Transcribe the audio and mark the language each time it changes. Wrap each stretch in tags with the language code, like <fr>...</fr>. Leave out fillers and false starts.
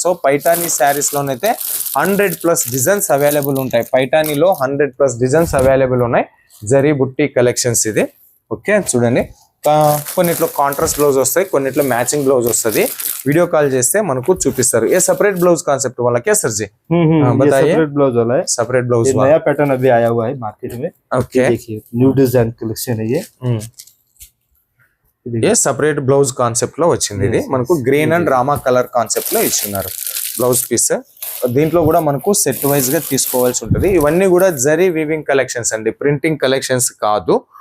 <te>So పైఠానీ saris లోనైతే 100+ designs available ఉంటాయి. పైఠానీలో 100+ designs available ఉన్నాయి. జరీ బుట్టి కలెక్షన్స్ ఇది. ఓకే, చూడండి, కొన్నిట్లో కాంట్రాస్ట్ బ్లౌజ్ వస్తాయి, కొన్నిట్లో మ్యాచింగ్ బ్లౌజ్ వస్తుంది. వీడియో కాల్ చేస్తే మనకు చూపిస్తారు.</te> <hi>ये सेपरेट ब्लाउज कॉन्सेप्ट वाला क्या सर जी? बताइए. सेपरेट ब्लाउज वाला है, सेपरेट ब्लाउज वाला नया पैटर्न अभी आया हुआ है मार्केट में. ओके, देखिए न्यू डिजाइन कलेक्शन है ये. ये सेपरेट ब्लाउज</hi> <te>కాన్సెప్ట్ లో వచ్చింది. ఇది మనకు green and Rama colour concept లో ఇస్తున్నారు బ్లౌజ్ పీస్. దీంట్లో కూడా మనకు సెట్ వైజ్ గా తీసుకోవాల్సి ఉంటుంది. ఇవన్నీ కూడా జరీ వీవింగ్ కలెక్షన్స్ అండి, ప్రింటింగ్ కలెక్షన్స్ కాదు.</te>